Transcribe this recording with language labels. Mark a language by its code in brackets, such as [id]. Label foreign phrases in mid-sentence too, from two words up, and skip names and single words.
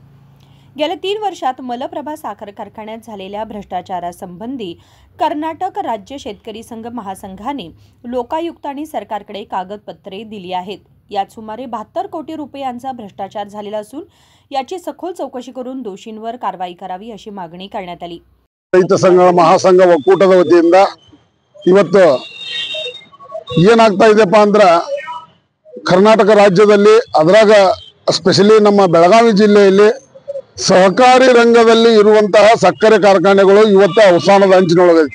[mr] गेल्या 3 वर्षात मलप्रभा साखर कारखान्यात झालेल्या भ्रष्टाचारासंबंधी कर्नाटक राज्य शेतकरी संघ महासंघाने लोकायुक्त आणि सरकारकडे कागदपत्रे दिली आहेत। यात सुमारे 72 कोटी रुपयांचा भ्रष्टाचार झालेला असून याची सखोल चौकशी करून दोषींवर कारवाई करावी अशी मागणी करण्यात आली। [kn] ರೈತ ಸಂಘ ಮಹಾಸಂಘ ಒಕ್ಕೂಟದ ವತಿಯಿಂದ ಇವತ್ತು ಏನಾಗ್ತಾ ಇದೆಪ್ಪ ಅಂದ್ರೆ ಕರ್ನಾಟಕ ರಾಜ್ಯದಲ್ಲಿ ಅದರಾಗ ಸ್ಪೆಷಲಿ ನಮ್ಮ ಬೆಳಗಾವಿ ಜಿಲ್ಲೆಯಲ್ಲಿ ಸಹಕಾರಿ ರಂಗದಲ್ಲಿ ಇರುವಂತಹ ಸಕ್ಕರೆ ಕಾರ್ಖಾನೆಗಳು ಇವತ್ತು ಅವಸಾನದ ಅಂಚಿನೊಳಗೈತಿ।